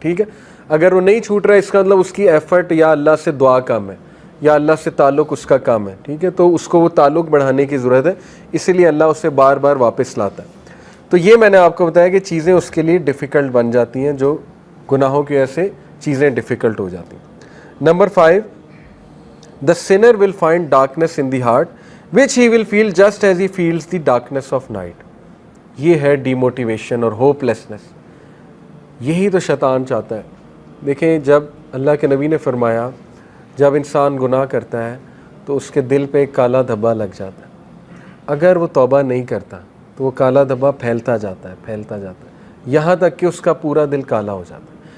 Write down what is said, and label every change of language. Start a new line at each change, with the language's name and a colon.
Urdu: ٹھیک ہے, اگر وہ نہیں چھوٹ رہا ہے اس کا مطلب اس کی ایفرٹ یا اللہ سے دعا کم ہے یا اللہ سے تعلق اس کا کم ہے. ٹھیک ہے, تو اس کو وہ تعلق بڑھانے کی ضرورت ہے, اسی لیے اللہ اسے بار بار واپس لاتا ہے. تو یہ میں نے آپ کو بتایا کہ چیزیں اس کے لیے ڈیفیکلٹ بن جاتی ہیں, جو گناہوں کی وجہ سے چیزیں ڈیفیکلٹ ہو جاتی ہیں.
English: Number 5, the sinner will find darkness in the heart which he will feel just as he feels the darkness of night.
Urdu: یہ ہے ڈی موٹیویشن اور ہوپ لیسنس. یہی تو شیطان چاہتا ہے. دیکھیں جب اللہ کے نبی نے فرمایا جب انسان گناہ کرتا ہے تو اس کے دل پہ ایک کالا دھبا لگ جاتا ہے. اگر وہ توبہ نہیں کرتا تو وہ کالا دھبا پھیلتا جاتا ہے یہاں تک کہ اس کا پورا دل کالا ہو جاتا ہے.